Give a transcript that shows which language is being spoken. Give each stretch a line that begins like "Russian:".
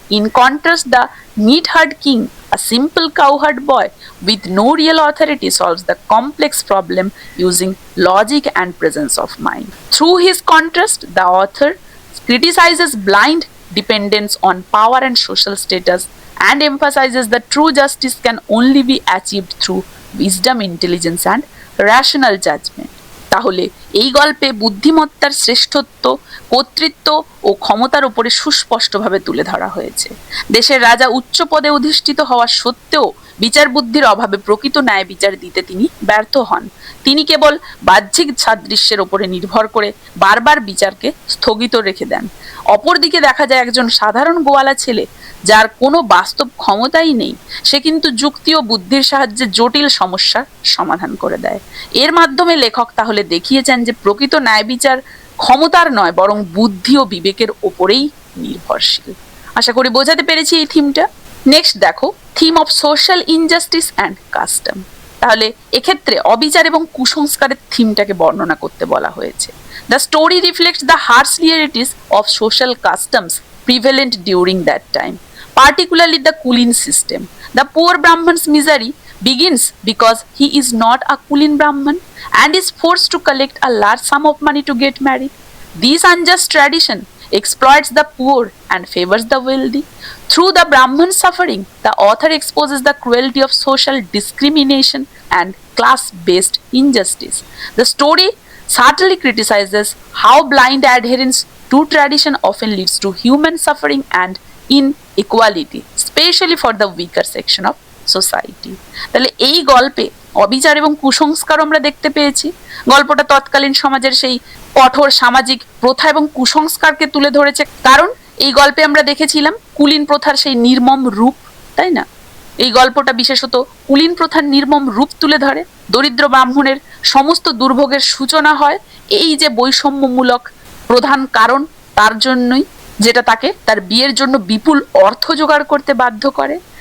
English: In contrast, the neat-haired king, a simple cowherd boy with no real authority, solves the complex problem using logic and presence of mind. Through his contrast, the author criticizes blind dependence on power and social status and emphasizes that true justice can only be achieved through wisdom, intelligence, and rational judgment.
Bangla: তাহলে এই গল্পে বুদ্ধিমত্তার শ্রেষ্ঠত্ব, কর্তৃত্ব ও ক্ষমতার উপরে সুস্পষ্টভাবে তুলে ধরা হয়েছে। দেশের রাজা উচ্চ পদে অধিষ্ঠিত হওয়া সত্ত্বেও বিচার বুদ্ধির অভাবে প্রকৃত ন্যায় বিচার দিতে তিনি ব্যর্থ হন। তিনি কেবল বাহ্যিক সাদৃশ্যের উপরে নির্ভর করে বারবার বিচারকে স্থগিত রেখে দেন। অপরদিকে দেখা যায় একজন সাধারণ গোয়ালা ছেলে, যার কোনো বাস্তব ক্ষমতাই নেই, সে কিন্তু যুক্তি ও বুদ্ধির সাহায্যে জটিল সমস্যার সমাধান করে দেয়। এর মাধ্যমে লেখক তাহলে দেখিয়েছেন যে প্রকৃত ন্যায় বিচার ক্ষমতার নয়, বরং বুদ্ধি ও বিবেকের ওপরেই নির্ভরশীল। আশা করি বোঝাতে পেরেছি এই থিমটা। নেক্সট দেখো,
English: Theme of social injustice and custom.
Bangla: তাহলে এক্ষেত্রে অবিচার এবং কুসংস্কারের থিমটাকে বর্ণনা করতে বলা হয়েছে।
English: The story reflects the harsh realities of social customs prevalent during that time, particularly the Kulin system. The poor Brahman's misery begins because he is not a Kulin Brahman and is forced to collect a large sum of money to get married. This unjust tradition exploits the poor and favors the wealthy. Through the Brahman's suffering, the author exposes the cruelty of social discrimination and class-based injustice. The story subtly criticizes how blind adherence to tradition often leads to human suffering and inequality, especially for the weaker section of society.
Bangla: তাহলে এই গল্পে অবিচার এবং কুসংস্কার আমরা দেখতে পেয়েছি। গল্পটা তৎকালীন সমাজের সেই কঠোর সামাজিক প্রথা এবং কুসংস্কারকে তুলে ধরেছে, কারণ এই গল্পে আমরা দেখেছিলাম কুলীন প্রথার সেই নির্মম রূপ, তাই না? এই গল্পটা বিশেষত কুলীন প্রথার নির্মম রূপ তুলে ধরে। দরিদ্র ব্রাহ্মণের সমস্ত দুর্ভোগের সূচনা হয় এই যে বৈষম্যমূলক প্রধান কারণ, তার জন্যই, যেটা তাকে তার বিয়ের জন্য বিপুল অর্থ জোগাড় করতে বাধ্য করে।